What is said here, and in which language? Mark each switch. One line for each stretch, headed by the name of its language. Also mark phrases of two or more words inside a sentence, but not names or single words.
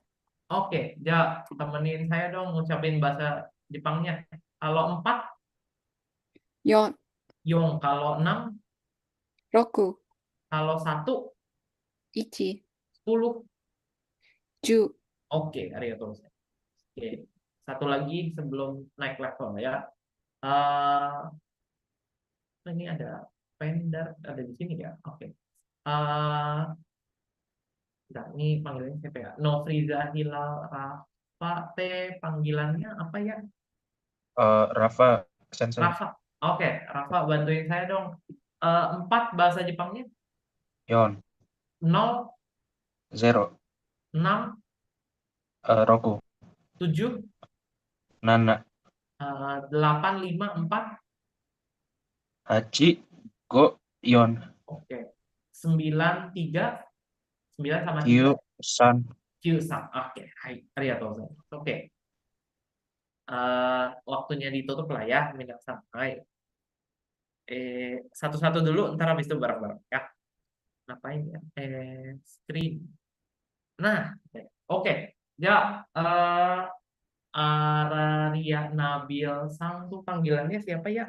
Indonesian: Oke, ja, temenin saya dong ngucapin bahasa Jepangnya. Kalau 4,
Japanese: Yon.
Indonesian: Yong. Kalau 6,
Japanese: Roku.
Indonesian: kalau 1,
Japanese: Ichi.
Indonesian: 10.
Japanese: Ju.
Indonesian: Oke,
Japanese: arigatou gozaimasu.
Indonesian: Oke, satu lagi sebelum naik level ya. Ini ada vendor ada di sini ya. Oke. Nah, ini panggilannya siapa ya? Nofriza Hilal Rafa T panggilannya apa ya? Rafa Sensei. Rafa. Oke, Rafa bantuin saya dong. 4 bahasa Jepangnya?
Japanese: Yon.
Indonesian: 0,
Japanese: Zero.
Indonesian: 6,
Japanese: Roku.
Indonesian: 7,
Japanese: Nana.
Indonesian: 8, 5, 4.
Japanese: Hachi. Go. Yon.
Indonesian: Oke. 9, 3. 9 sama 3.
Japanese: Q. San. Q-san.
Indonesian: Oke. Hai.
Japanese: Arigatou gozaimasu.
Indonesian: Oke. Waktunya ditutup lah ya. Minasan. Hai. Satu-satu dulu. Ntar habis itu bareng-bareng ya. Ngapain ya? Screen. Nah. Oke. Ya. Araria Nabil Sang tuh panggilannya siapa ya?